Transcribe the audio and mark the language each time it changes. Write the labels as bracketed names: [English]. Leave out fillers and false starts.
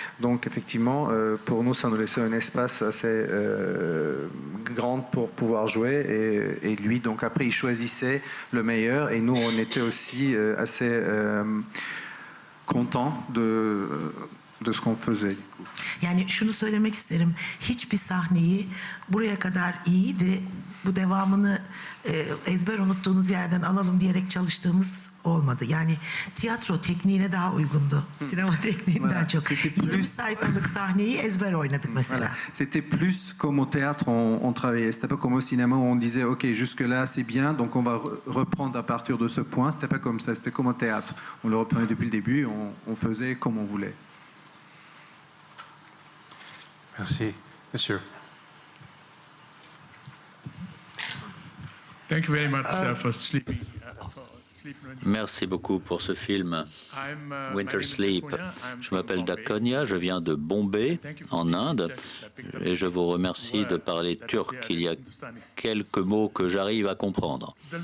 [French] Donc, effectivement, pour nous, ça nous laissait un espace assez grand pour pouvoir jouer. Et lui, donc après, il choisissait le meilleur et nous on était aussi assez contents de ce qu'on faisait. [Turkish] Yani şunu söylemek isterim. Hiçbir sahneyi buraya kadar iyiydi, bu devamını ezber unuttuğunuz yerden alalım diyerek çalıştığımız olmadı. Yani tiyatro tekniğine daha uygundu. Sinema tekniğinden çok. 20 sayfalık sahneyi ezber oynadık mesela. [French] Voilà. C'était plus comme au théâtre on travaillait. C'était pas comme au cinéma où on disait ok jusque là c'est bien donc on va reprendre à partir de ce point. C'était pas comme ça. C'était comme au théâtre. On le reprenait depuis le début. On faisait comme on voulait. Merci. Monsieur. [English] Thank you very much for sleeping. [French] Merci beaucoup pour ce film Winter Sleep. Je m'appelle Dakonia, je viens de Bombay, en Inde, et je vous remercie de parler turc. Il y a quelques mots que j'arrive à comprendre.